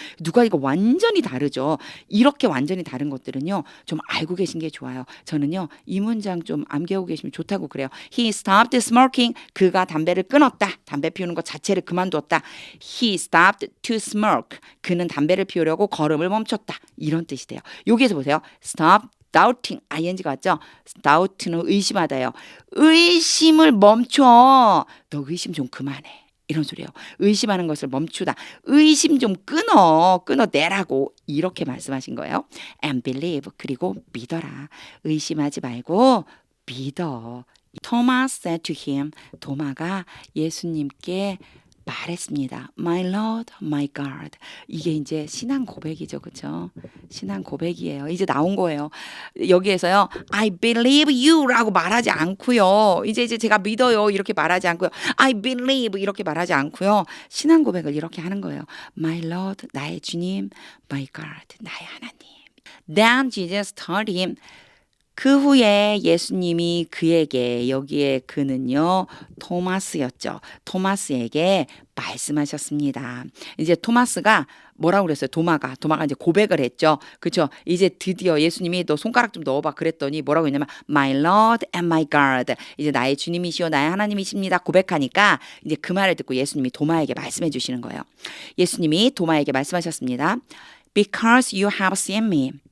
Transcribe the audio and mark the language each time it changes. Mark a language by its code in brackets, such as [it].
[ko] 누가 이거 완전히 다르죠. 이렇게 완전히 다른 것들은요. 좀 알고 계신 게 좋아요. 저는요. 이 문장 좀 암기하고 계시면 좋다고 그래요. [en] He stopped smoking. [ko] 그가 담배를 끊었다. 담배 피우는 것 자체를 그만두었다. [en] He stopped to smoke. [ko] 그는 담배를 피우려고 걸음을 멈췄다. 이런 뜻이 돼요. 여기에서 보세요. [en] stop doubting, [ko] ing가 왔죠? doubt는 의심하다예요. 의심을 멈춰. 너 의심 좀 그만해. 이런 소리예요. 의심하는 것을 멈추다. 의심 좀 끊어내라고 이렇게 말씀하신 거예요. [en] and believe, [ko] 그리고 믿어라. 의심하지 말고 믿어. [en] Thomas said to him, [ko] 도마가 예수님께 말했습니다. [en] My Lord, my God. [ko] 이게 이제 신앙 고백이죠. 그렇죠? 신앙 고백이에요. 이제 나온 거예요. 여기에서요. [en] I believe you [ko] 라고 말하지 않고요. 이제 제가 믿어요. 이렇게 말하지 않고요. [en] I believe [ko] 이렇게 말하지 않고요. 신앙 고백을 이렇게 하는 거예요. [en] My Lord, [ko] 나의 주님. [en] My God, [ko] 나의 하나님. [en] Then Jesus told him. [ko] 그 후에 예수님이 그에게, 여기에 그는요 토마스였죠. 토마스에게 말씀하셨습니다. 이제 토마스가 뭐라고 그랬어요? 도마가 이제 고백을 했죠. 그렇죠? 이제 드디어 예수님이 너 손가락 좀 넣어봐 그랬더니 뭐라고 했냐면 [en] My Lord and my God. [ko] 이제 나의 주님이시오 나의 하나님이십니다. 고백하니까 이제 그 말을 듣고 예수님이 도마에게 말씀해 주시는 거예요. 예수님이 도마에게 말씀하셨습니다. [en] Because you have seen me.